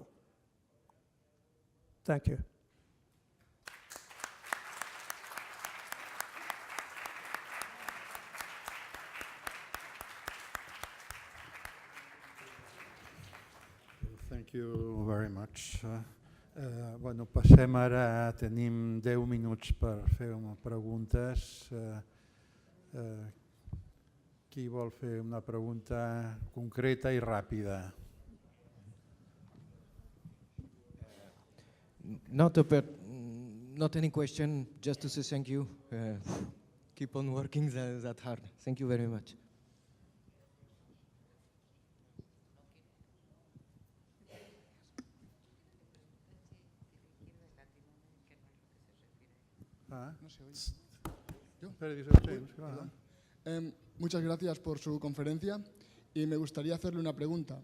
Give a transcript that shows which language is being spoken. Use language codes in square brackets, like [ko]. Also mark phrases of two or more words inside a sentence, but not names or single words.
[en] Thank you. Thank you very much. [ca] Bueno, passem ara, tenim 10 minuts per fer preguntes. Qui vol fer una pregunta concreta i ràpida? [en] Not any question, just to say thank you. Keep on working that hard. Thank you very much. [es] Muchas gracias por su conferencia y me gustaría hacerle una pregunta.